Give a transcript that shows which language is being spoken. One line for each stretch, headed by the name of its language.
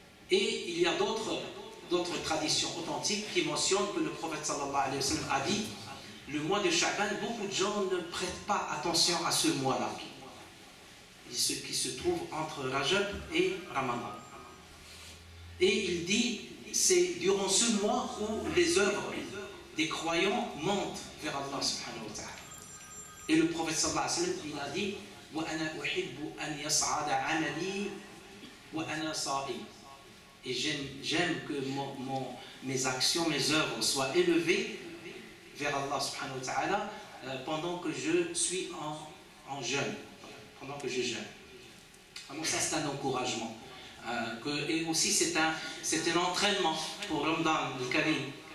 French: Et il y a d'autres traditions authentiques qui mentionnent que le prophète sallallahu alayhi wa sallam a dit le mois de Sha'ban, beaucoup de gens ne prêtent pas attention à ce mois-là, ce qui se trouve entre Rajab et Ramadan. Et il dit c'est durant ce mois où les œuvres des croyants montent vers Allah subhanahu wa ta'ala. Et le prophète sallallahu alayhi wa sallam, il a dit
Arabic: وأنا أحب أن يصعد عملي وأنا صائم.
French: Et j'aime que mes actions, mes œuvres soient élevées vers Allah subhanahu wa ta'ala pendant que je suis en jeûne, pendant que je jeûne. Alors ça c'est un encouragement. Et aussi c'est un entraînement pour Ramadan, le Karim.